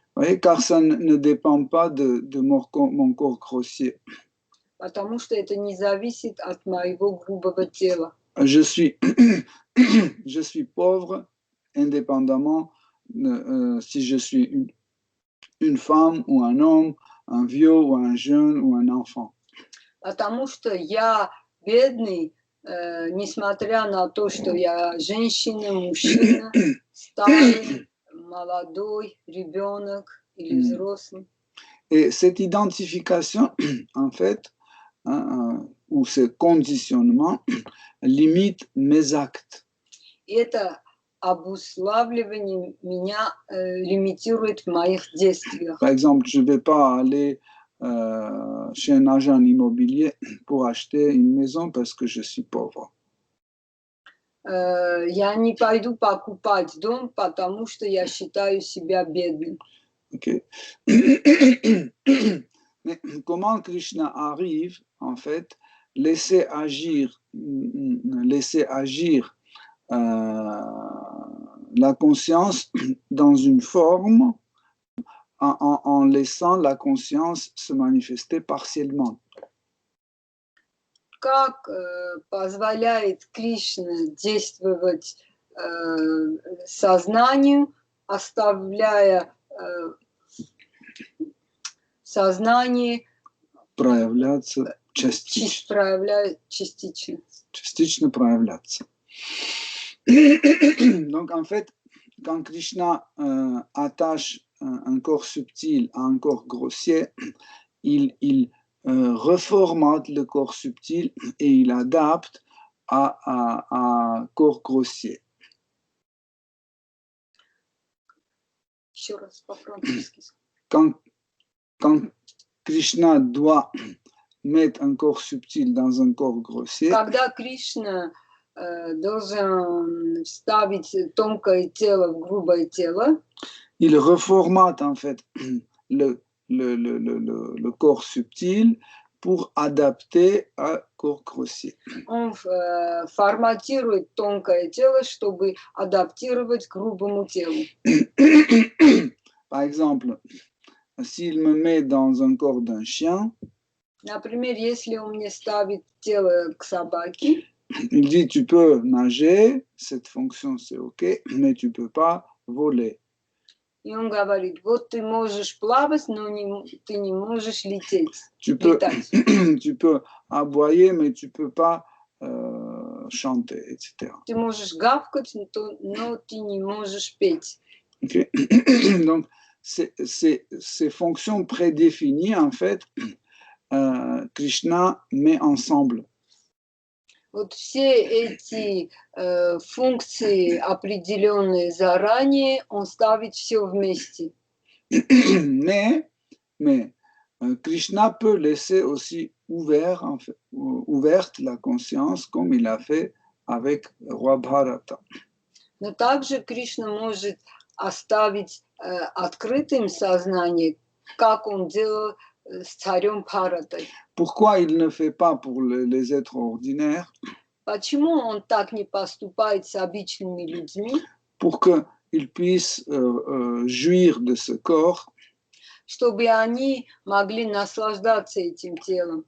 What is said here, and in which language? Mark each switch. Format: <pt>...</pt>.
<fr>Oui, car ça ne dépend pas de mon corps grossier.</fr> <ru>Потому что это не зависит от моего грубого тела.</ru> <fr>Je suis pauvre indépendamment si je suis une femme ou un homme, un vieux ou un jeune ou un enfant.</fr> <ru>Потому что я бедный, несмотря на то, что я женщина, мужчина, старый, молодой, ребенок или взрослый.</ru> <fr>Et cette identification, en fait, ou ce conditionnement, limite mes actes.</fr> <ru>Это обуславливание меня лимитирует в моих действиях.</ru> <fr>Par exemple, je ne vais pas aller chez un agent immobilier pour acheter une maison parce que je suis pauvre.</fr> <ru>Я не пойду покупать дом, потому что я считаю себя бедным. Okay.</ru> <fr>Mais comment Krishna arrive, en fait, laisser agir la conscience dans une forme en laissant la conscience se manifester partiellement.</fr> <ru>Как позволяет Кришна действовать сознанию, оставляя сознание проявляться частично. Частично проявляться.</ru> <fr>Donc en fait, quand Krishna attache un corps subtil à un corps grossier, il reformate le corps subtil et il adapte à corps grossier.</fr> <ru>Еще раз по-французски.</ru> <fr>Quand Krishna doit mettre un corps subtil dans un corps grossier,</fr> <ru>Когда Кришна должен вставить тонкое тело в грубое тело,</ru> <fr>il reformate en fait le corps subtil pour adapter un corps grossier.</fr> <ru>он форматирует тонкое тело, чтобы адаптировать к грубому телу.</ru> <fr>Par exemple, s'il me met dans un corps d'un chien,</fr> <ru>Например, если он мне ставит тело к собаке,</ru> <fr>il dit tu peux nager, cette fonction c'est ok, mais tu peux pas voler.</fr> <ru>и он говорит, вот ты можешь плавать, но ты не можешь лететь.</ru> <fr>Tu peux,</fr> <ru>летать.</ru> <fr>tu peux aboyer, mais tu peux pas chanter, etc.</fr> <ru>Ты можешь гавкать, но ты не можешь петь. Okay.</ru> <fr>Donc, ces fonctions prédéfinies, en fait, Krishna met ensemble.</fr> <ru>Вот все эти функции, определенные заранее, он ставит все вместе.</ru> <fr>Mais Krishna peut laisser aussi ouverte la conscience, comme il a fait avec Roi Bharata.</fr> <ru>Но также Кришна может оставить открытым сознание, как он делал с царем Бхаратой.</ru> <fr>Pourquoi il ne fait pas pour les êtres ordinaires?</fr> <ru>Почему он так не поступает с обычными людьми?</ru> <fr>Pour qu'ils puissent jouir de ce corps</fr> <ru>чтобы они могли наслаждаться этим телом</ru>